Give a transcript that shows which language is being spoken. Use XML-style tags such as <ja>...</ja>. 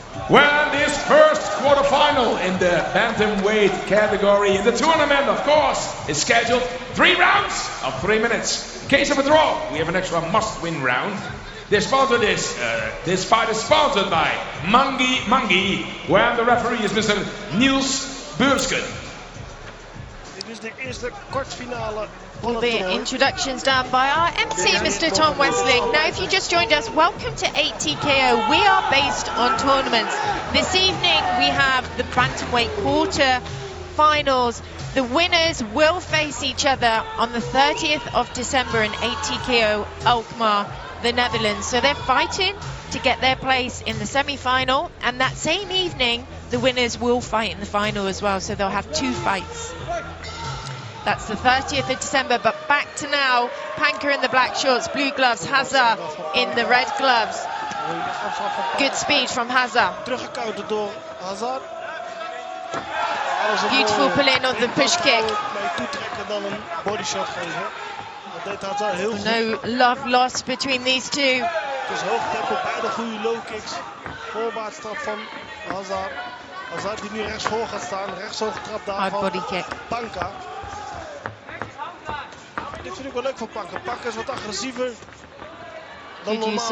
<en>Well, this first quarterfinal in the bantamweight category in the tournament, of course, is scheduled 3 rounds of 3 minutes. In case of a draw, we have an extra must-win round. This fight is sponsored by Mangi, where the referee is Mr. Niels Beursken.</en> <nl>Dit is de eerste kwartfinale van het</nl> <en>The</en> <nl>toernooi.</nl> <en>introductions done by our MC, Mr. Tom Westling. Now, if you just joined us, welcome to 8TKO. We are based on tournaments. This evening, we have the bantamweight quarter finals. The winners will face each other on the 30th of December in 8TKO Alkmaar. the Netherlands. So they're fighting to get their place in the semi-final, and that same evening the winners will fight in the final as well, so they'll have 2 fights. That's the 30th of December, but back to now. Panka in the black shorts, blue gloves, Hazard in the red gloves. Good speed from Hazard.</en> <nl>Teruggecounterd door Hazard.</nl> <en>Beautiful pull-in of the push kick.</en> <nl>Toetrekken dan een body shot geven. Dat deed Hazard heel goed.</nl> <en>No love lost between these two.</en> <nl>Het is hoog tempo, beide goede low kicks. Voorwaartstrap van Hazard. Hazard die nu rechtsvoor gaat staan, rechtshoog trap daar Hard van</nl> <en>body kick. Panka.</en> <nl>Dit vind ik wel leuk van Panka. Panka is wat agressiever dan</nl> <en>Good use</en>